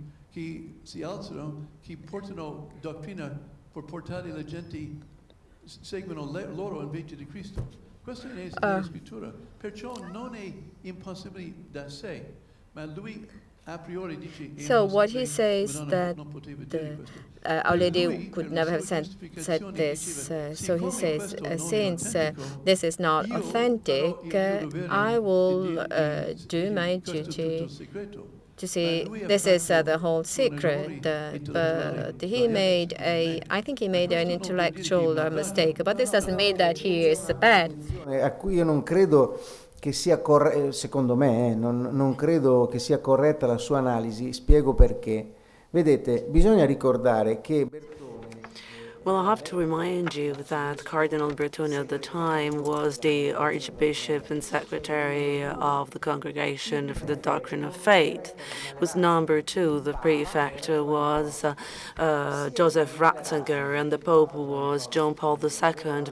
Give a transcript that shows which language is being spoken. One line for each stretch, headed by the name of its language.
Italian: che si alzano, che portano dottrina per portare la gente, seguono loro invece di Cristo. Questo è nella scrittura. Perciò non è impossibile da sé, ma lui a priori dice...
English: So what he says that Our Lady could never have said this. So he says, since this is not authentic, I will do my duty to see this is the whole secret, but he made I think he made an intellectual mistake, but this doesn't mean that he is bad.
Italian: A cui io non credo che sia secondo me, non credo che sia corretta la sua analisi, spiego perché. Vedete, bisogna ricordare che
English: Well, I have to remind you that Cardinal Bertone at the time was the Archbishop and Secretary of the Congregation for the Doctrine of Faith. Was number 2. The prefect was Joseph Ratzinger, and the Pope was John Paul II.